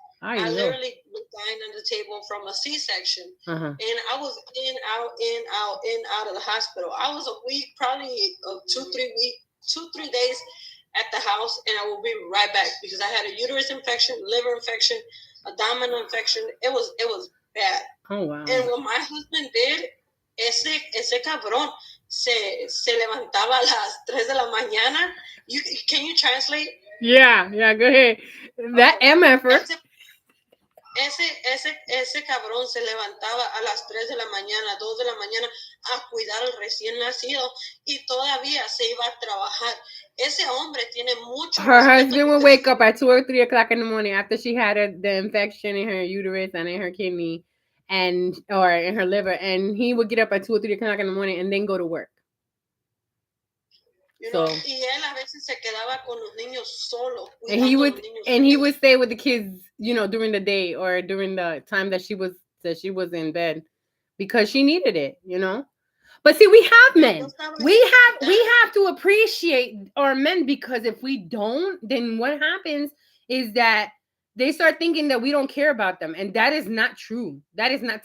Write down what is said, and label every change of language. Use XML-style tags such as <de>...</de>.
<en>I literally was dying on the table from a C-section, and I was in, out of the hospital. I was a week, probably 2-3 days at the house, and I will be right back because I had a uterus infection, liver infection, abdominal infection. It was bad. Oh wow! And what my husband did,</en> <es>ese cabrón se levantaba a las 3 de la mañana.</es> <en>Can you translate? Yeah, go ahead. That MF.</en> <es>Ese cabrón se levantaba a las 3 de la mañana, 2 de la mañana a cuidar al recién nacido y todavía se iba a trabajar. Ese hombre tiene mucho.</es> <en>Her husband would wake up at 2 or 3 o'clock in the morning after she had the infection in her uterus and in her kidney or in her liver, and he would get up at 2 or 3 o'clock in the morning and then go to work. You know,</en> <es>y él a veces se quedaba con los niños solo.</es> <en>And he would stay with the kids, you know, during the day or during the time that she was in bed, because she needed it, you know. But see, we have men. We have to appreciate our men, because if we don't, then what happens is that they start thinking that we don't care about them, and that is not true. That is not.</en>